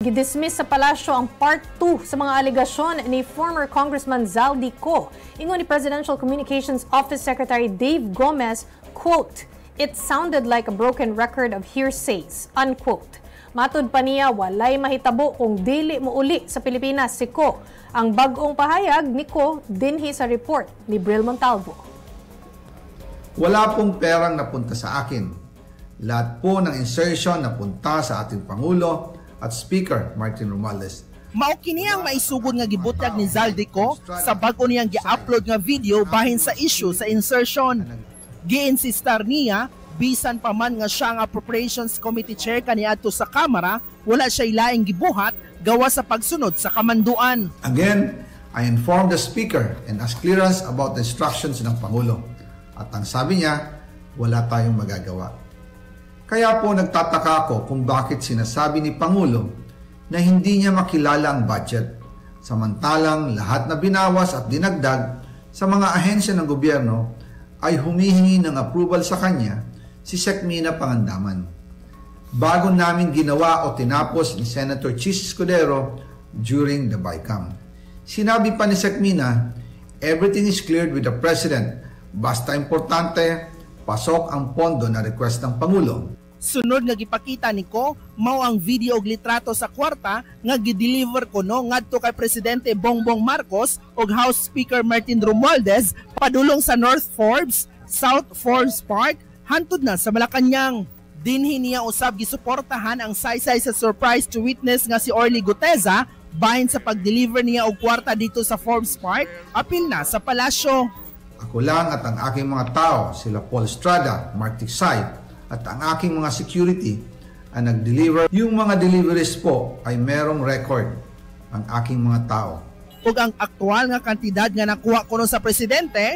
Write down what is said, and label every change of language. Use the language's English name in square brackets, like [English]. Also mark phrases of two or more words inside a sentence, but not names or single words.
[Cebuano] Gidismiss sa palasyo ang Part 2 sa mga aligasyon ni [English] former Congressman [Cebuano] Zaldico. Ingon ni Presidential Communications Office Secretary Dave Gomez, quote, [English] "It sounded like a broken record of hearsays," [Cebuano] unquote. Matud pa niya, walay mahitabo kung dili mo uli sa Pilipinas si Ko. Ang bag-ong pahayag ni Ko dinhi sa report ni Bril Montalvo. [Filipino] Wala pong perang napunta sa akin. Lahat po ng insertion napunta sa ating Pangulo at Speaker Martin Romualdez. [Cebuano] Mao kini ang maisugod nga gibutyag ni Zaldico sa bag-o niyang gi-upload nga video bahin sa issue sa insertion. Gi-insistar niya bisan pa man nga siya ang Appropriations Committee Chair kaniadto sa Kamara, wala siya ilaing gibuhat gawa sa pagsunod sa kamanduan. [English] Again, I informed the Speaker and asked clearance about the instructions [Filipino] ng Pangulo. At ang sabi niya, wala tayong magagawa. Kaya po nagtataka ako kung bakit sinasabi ni Pangulo na hindi niya makilala ang budget, samantalang lahat na binawas at dinagdag sa mga ahensya ng gobyerno ay humihingi ng approval sa kanya si Sec Mina Pangandaman. Bago namin ginawa o tinapos ni Senator Chis Escudero [English] during the BICAM. [Filipino] Sinabi pa ni Sec Mina, [English] everything is cleared with the President. [Filipino] Basta importante, pasok ang pondo na request ng Pangulo. [Cebuano] Sunod nga gipakita ni Ko, mao ang video og litrato sa kwarta nga gideliver kuno ngadto kay Presidente Bongbong Marcos ug House Speaker Martin Romualdez padulong sa North Forbes, South Forbes Park, hantod na sa Malacañang. Dinhi niya usab gisuportahan ang saysay sa [English] surprise to witness [Cebuano] nga si Orly Guteza bahin sa pag-deliver niya og kwarta [Filipino] dito sa [Cebuano] Forbes Park, apil na sa palasyo. [Filipino] Ako lang at ang aking mga tao, sila Paul Estrada, Mark Tiksay, at ang aking mga security ang nag-deliver. Yung mga deliveries po ay merong record ang aking mga tao. [Cebuano] Ug ang aktual nga kantidad nga nakuha kuno sa presidente,